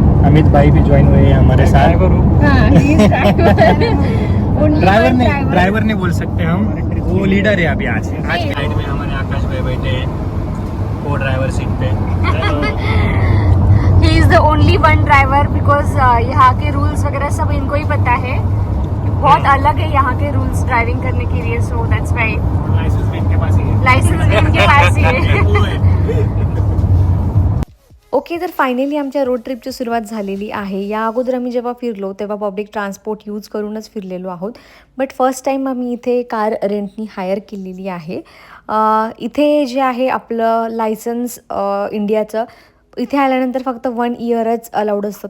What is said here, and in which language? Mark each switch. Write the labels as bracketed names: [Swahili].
[Hindi] अमित भाई भी ज्वाइन हुए हैं हमारे साथ. ड्राइवर नहीं बोल सकते हम. वो लीडर है अभी. आज की राइड में हमारे आकाश भाई बैठे हैं वो ड्राइवर सीट पे. [English] He is the only one driver because [Hindi] यहाँ के रूल्स वगैरह सब इनको ही पता है. बहुत अलग है यहाँ के रूल्स ड्राइविंग करने के लिए. [English] so that's why [Hindi] लाइसेंस भी इनके पास ही है. लायसन्स भी इनके पास ही है. [Marathi] ओके तर फायनली आमच्या रोड ट्रिपची सुरुवात झालेली आहे. या अगोदर आम्ही जेव्हा फिरलो तेव्हा पब्लिक ट्रान्सपोर्ट यूज करूनच फिरलेलो आहोत. बट फर्स्ट टाईम आम्ही इथे कार रेंटनी हायर केलेली आहे. इथे जे आहे आपलं लायसन्स इंडियाचं इथे आल्यानंतर फक्त 1 इयरच अलाउड असतं.